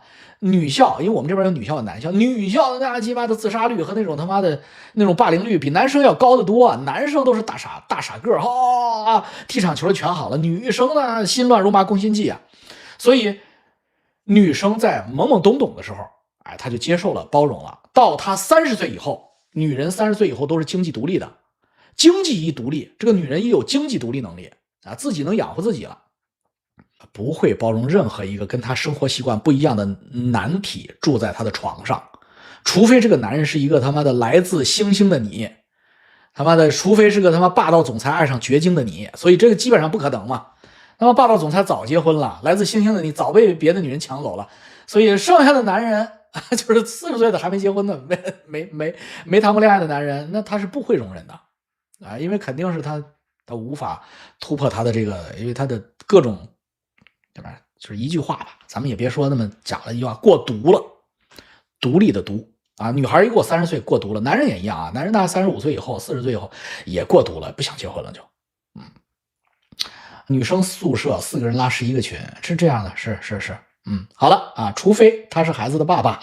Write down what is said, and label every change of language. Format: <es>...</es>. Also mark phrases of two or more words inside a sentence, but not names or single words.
<zh>女校，因为我们這邊有女校有男校，女校那雞巴的自殺率和那種他媽的那種霸凌率比男生要高得多啊。男生都是大傻個兒，踢場球全好了，女生呢心亂如麻攻心計啊。所以女生在懵懵懂懂的時候，哎，她就接受了包容了。到她30 歲以後，女人30歲以後都是經濟獨立的，經濟一獨立，這個女人一有經濟獨立能力啊，自己能養活自己了，不會包容任何一個跟他生活習慣不一樣的男體住在他的床上，除非這個男人是一個他媽的來自星星的你，他媽的，除非是個他媽霸道總裁愛上絕經的你，所以這個基本上不可能嘛。那麼霸道總裁早結婚了，來自星星的你早被別的女人搶走了，所以剩下的男人就是40歲的還沒結婚的，沒談過戀愛的男人，那他是不會容忍的啊，因為肯定是他無法突破他的這個，因為他的各種。對吧？就是一句話吧，咱們也別說那麼講了一句話，過獨了，獨立的獨啊。女孩一過30歲過獨了，男人也一樣啊。男人大概35歲以後、40歲以後也過獨了，不想結婚了就。女生宿舍4個人拉11個群，是這樣的，是。好了啊，除非他是孩子的爸爸。</zh>